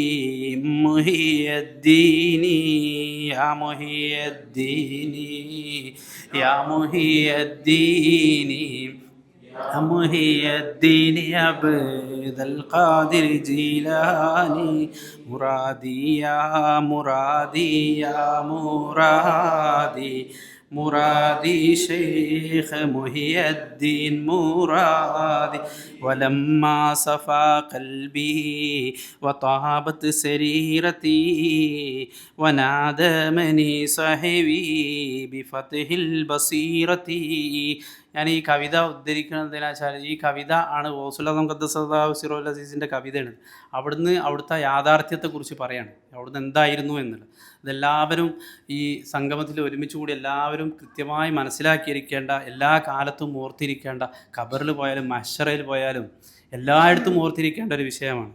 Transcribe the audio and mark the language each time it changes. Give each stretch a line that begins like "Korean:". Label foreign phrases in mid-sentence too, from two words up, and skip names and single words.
Arabic: محيي الدين يا محيي الدين يا محيي الدين يا محيي الدين عبد القادر الجيلاني مراديا مراديا مرادي مرادي شيخ محي الدين مرادي ولما صفى قلبي وطابت سريرتي ونادمني صاحبي بفتح البصيرة.
Malayalam: ഞാൻ ഈ കവിത ഉദ്ധരിക്കുന്നതിനാച്ചാൽ ഈ കവിത ആണ് ഗൗസുൽ
Arabic: قدس الله سره
Malayalam: അസീസിൻ്റെ കവിതയാണ്. അവിടുത്തെ യാഥാർത്ഥ്യത്തെക്കുറിച്ച് പറയാണ്, അവിടുന്ന് എന്തായിരുന്നു എന്നുള്ളത്. ഇതെല്ലാവരും ഈ സംഗമത്തിൽ ഒരുമിച്ച് കൂടി എല്ലാവരും കൃത്യമായി മനസ്സിലാക്കിയിരിക്കേണ്ട, എല്ലാ കാലത്തും ഓർത്തിരിക്കേണ്ട, ഖബറിൽ പോയാലും മഹ്ശറയിൽ പോയാലും എല്ലായിടത്തും ഓർത്തിരിക്കേണ്ട ഒരു വിഷയമാണ്.